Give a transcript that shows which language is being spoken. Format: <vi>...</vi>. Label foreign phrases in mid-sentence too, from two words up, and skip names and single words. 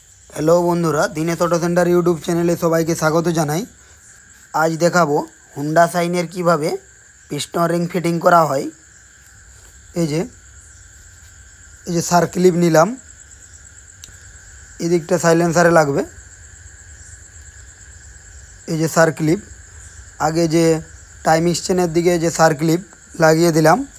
<bn>হ্যালো বন্ধুরা দিনেশ অটো সেন্টার ইউটিউব চ্যানেলে সবাইকে স্বাগত জানাই। আজ দেখাবো হোন্ডা শাইনের কিভাবে</bn> <en>piston ring fitting</en> <bn>করা হয়। এই যে সার ক্লিপ নিলাম, এদিকটা সাইলেন্সারে লাগবে। এই যে সার ক্লিপ, আগে যে টাইম স্টেনের দিকে যে সার ক্লিপ লাগিয়ে দিলাম।</bn>